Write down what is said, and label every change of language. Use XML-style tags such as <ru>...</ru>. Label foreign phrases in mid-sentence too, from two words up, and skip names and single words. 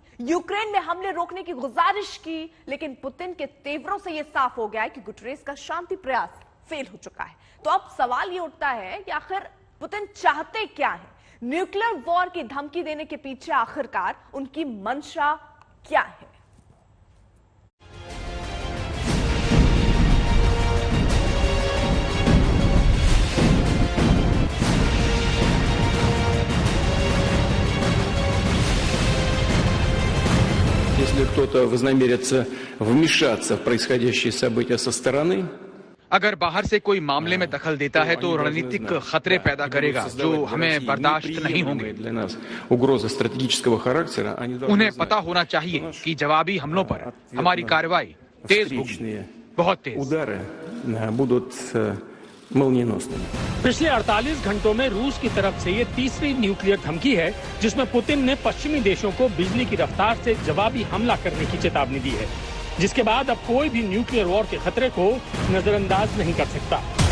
<hi>यूक्रेन में हमले रोकने की गुजारिश की, लेकिन पुतिन के तेवरों से यह साफ हो गया है कि गुटेरेस का शांति प्रयास फेल हो चुका है। तो अब सवाल यह उठता है कि आखिर पुतिन चाहते क्या है?</hi> <en>nuclear war</en> <hi>की धमकी देने के पीछे आखिरकार उनकी मंशा क्या है?</hi> <ru>Если кто-то вознамерится вмешаться в происходящие события со стороны,</ru> <hi>अगर बाहर से कोई मामले में दखल देता है तो रणनीतिक खतरे पैदा करेगा जो हमें बर्दाश्त नहीं होंगे। उन्हें पता होना चाहिए कि जवाबी हमलों पर हमारी कार्रवाई तेज होगी, बहुत तेज। पिछले 48 घंटों में रूस की तरफ से ये तीसरी न्यूक्लियर धमकी है जिसमें पुतिन ने पश्चिमी देशों को बिजली की रफ्तार से जवाबी हमला करने की चेतावनी दी है, जिसके बाद अब कोई भी</hi> <en>nuclear war</en> <hi>के खतरे को नजरअंदाज नहीं कर सकता।</hi>